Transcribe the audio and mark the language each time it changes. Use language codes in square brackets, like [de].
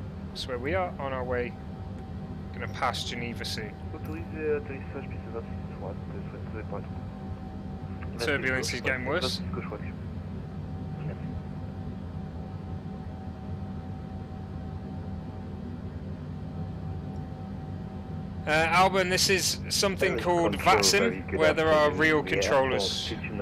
[en] That's where we are on our way. Going to pass Geneva soon. [fr] Autorisé atterrissage, piste 26 droite, souhaitez point. [en] Turbulence is getting worse. Alban, this is something called VATSIM, where there are real controllers.